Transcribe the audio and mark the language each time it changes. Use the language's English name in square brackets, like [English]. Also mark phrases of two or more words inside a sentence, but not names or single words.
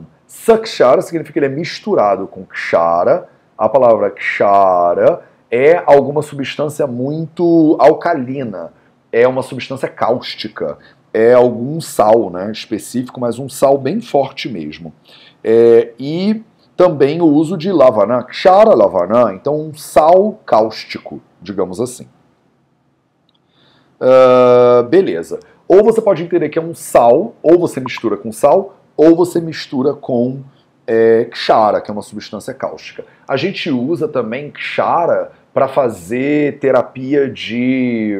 [Portuguese] Sakshara significa que ele é misturado com Kshara. A palavra Kshara é alguma substância muito alcalina, é uma substância cáustica, é algum sal, né, específico, mas um sal bem forte mesmo. E também o uso de lavana, Kshara lavana, então um sal cáustico, digamos assim. Beleza. Ou você pode entender que é um sal, ou você mistura com sal, ou você mistura com Kshara, que é uma substância cáustica. A gente usa também Kshara para fazer terapia de...